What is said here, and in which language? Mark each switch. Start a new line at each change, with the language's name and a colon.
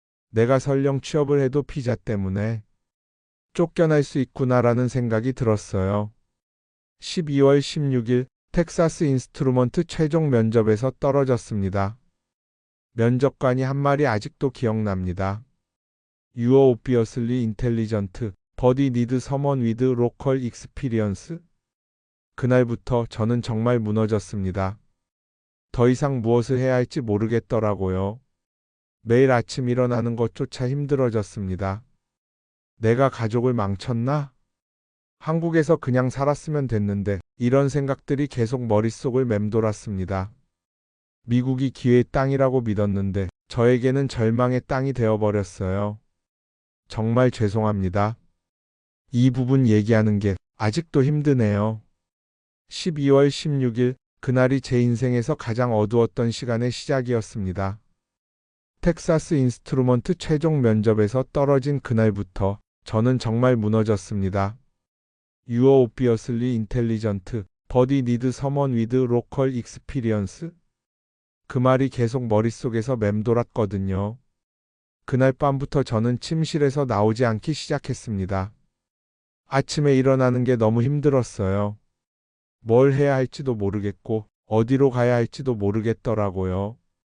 Korean: 내가 설령 취업을 해도 비자 때문에 쫓겨날 수 있구나라는 생각이 들었어요. 12월 16일 텍사스 인스트루먼트 최종 면접에서 떨어졌습니다. 면접관이 한 말이 아직도 기억납니다.
English: You are obviously intelligent, but you need someone with local experience.
Korean: 그날부터 저는 정말 무너졌습니다. 더 이상 무엇을 해야 할지 모르겠더라고요. 매일 아침 일어나는 것조차 힘들어졌습니다. 내가 가족을 망쳤나? 한국에서 그냥 살았으면 됐는데 이런 생각들이 계속 머릿속을 맴돌았습니다. 미국이 기회의 땅이라고 믿었는데 저에게는 절망의 땅이 되어버렸어요. 정말 죄송합니다. 이 부분 얘기하는 게 아직도 힘드네요. 12월 16일 그날이 제 인생에서 가장 어두웠던 시간의 시작이었습니다. 텍사스 인스트루먼트 최종 면접에서 떨어진 그날부터 저는 정말 무너졌습니다.
English: You are obviously intelligent, but you need someone with local experience.
Korean: 그 말이 계속 머릿속에서 맴돌았거든요. 그날 밤부터 저는 침실에서 나오지 않기 시작했습니다. 아침에 일어나는 게 너무 힘들었어요. 뭘 해야 할지도 모르겠고 어디로 가야 할지도 모르겠더라고요.